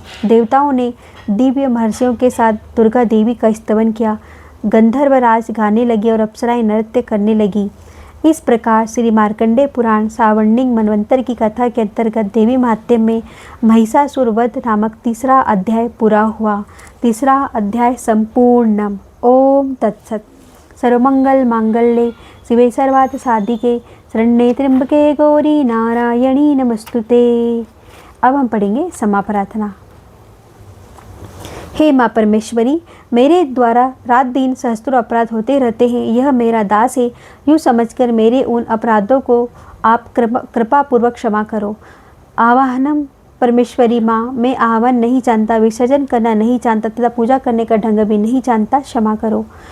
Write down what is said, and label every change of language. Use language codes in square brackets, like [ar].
[hi] देवताओं ने दिव्य महर्षियों के साथ दुर्गा देवी का स्तवन किया। गंधर्वराज गाने लगे और अप्सराएं नृत्य करने लगी। इस प्रकार श्री मार्कंडेय पुराण सावर्णिक मनवंतर की कथा के अंतर्गत देवी महात्म्य में महिषासुर वध नामक तीसरा अध्याय पूरा हुआ। [sa] तीसरा अध्याय संपूर्णम। ओम तत्सत। सर्वमंगल मांगल्ये शिवे सर्वार्थ साधिके शरण्ये त्र्यंबके गौरी नारायणी नमस्तुते। [hi] अब हम पढ़ेंगे क्षमा प्रार्थना। हे माँ परमेश्वरी, मेरे द्वारा रात दिन सहस्त्रों अपराध होते रहते हैं। यह मेरा दास है, यूँ समझकर मेरे उन अपराधों को आप कृपापूर्वक क्षमा करो। आवाहनम परमेश्वरी माँ, मैं आह्वान नहीं जानता, विसर्जन करना नहीं जानता तथा पूजा करने का ढंग भी नहीं जानता, क्षमा करो।